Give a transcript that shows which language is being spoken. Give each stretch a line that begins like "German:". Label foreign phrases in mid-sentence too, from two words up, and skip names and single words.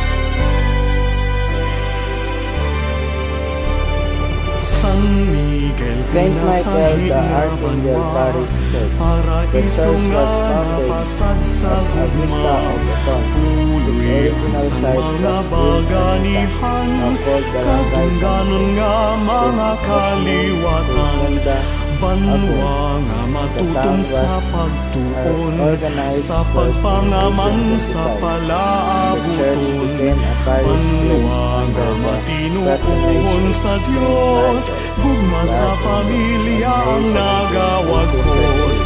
English: San Miguel Saint Michael the Archangel Parish Church. The church was founded as a vista of the town. Its original site was built at the called Barangay San Jose,
Hiligaynon: banwa nga matutong sa pagtuon, sa pagpangaman sa palaabuton, banwa nga matinuon sa Diyos, gugma sa pamilya ang nagawagkos.